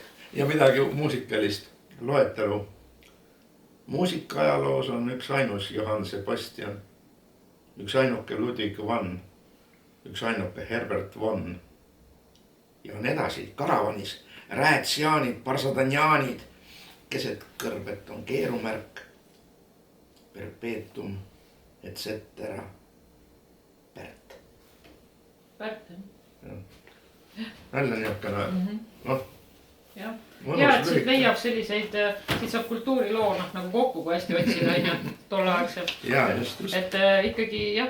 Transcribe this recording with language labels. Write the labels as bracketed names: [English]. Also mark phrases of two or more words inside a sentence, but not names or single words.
[Estonian] Ja midagi muusikalist loetelu. Muusikaajaloos on üks ainus Johann Sebastian, üks ainuke Ludwig van, üks ainuke Herbert von. Ja on edasi karavanis räätsiaanid, parsadanjaanid, keset kõrbet on keerumärk, perpetuum, [Latin] et cetera. [Estonian] Pärt, jah. Jälle niisugune, noh. Ja, et siit leiab selliseid, siit saab kultuuriloo nagu kokku, kui hästi otsida tolleaegselt. Ja, just. Et ikkagi, jah.